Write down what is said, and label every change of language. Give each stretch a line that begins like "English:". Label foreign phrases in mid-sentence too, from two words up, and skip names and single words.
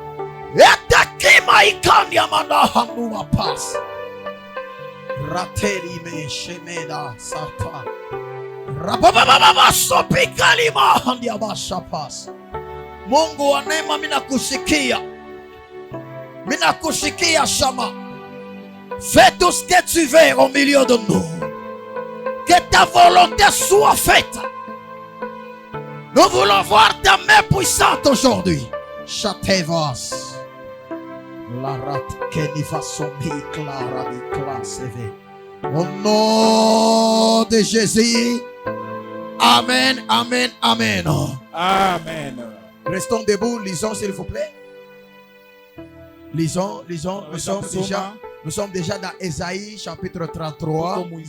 Swahili: Etakima ikandia manahanuma pas. Rateri me shemeda sata. Rabababa sopi kalima handia bashapas. Mungu wa neema, minakushikia. Minakushikia shama.
French: Fais tout ce que tu veux au milieu de nous. Que ta volonté soit faite. Nous voulons voir ta main puissante aujourd'hui. Chatevas. La rat kenifa somi clara di classe. Au nom de Jésus. Amen, amen, amen. Amen. Restons debout, lisons s'il vous plaît. Lisons. Nous sommes déjà dans Ésaïe chapitre 33.